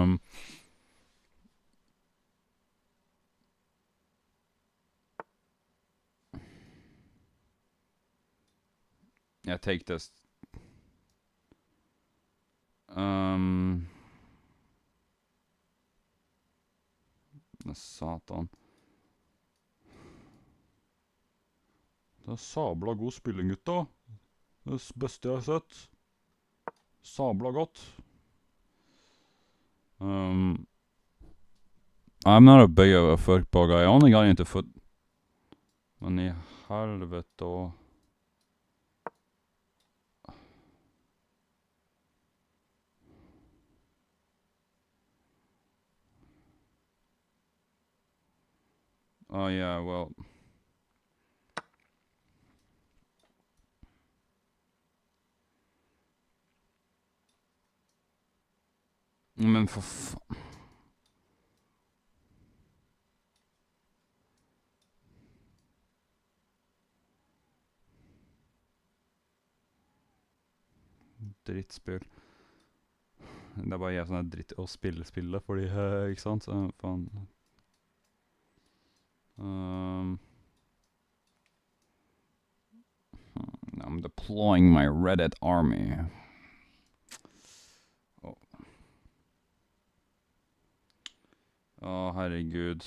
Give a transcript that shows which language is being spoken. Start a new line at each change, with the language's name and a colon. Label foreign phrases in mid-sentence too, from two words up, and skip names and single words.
English: Yeah, take this. Satan.
Norwegian: Det er sabla god spilling, gutta. Det er det beste jeg har sett. Sabla godt.
English: I'm not a big of a football guy. I only got into foot.
Norwegian: Men I helvete og...
English: Oh yeah, well...
Norwegian: Men for faen... Drittspill. Det er bare jeg som er dritt å spille spillet, fordi, ikke sant? Så, faen.
English: I'm deploying my Reddit army.
Norwegian: Oh, herregud.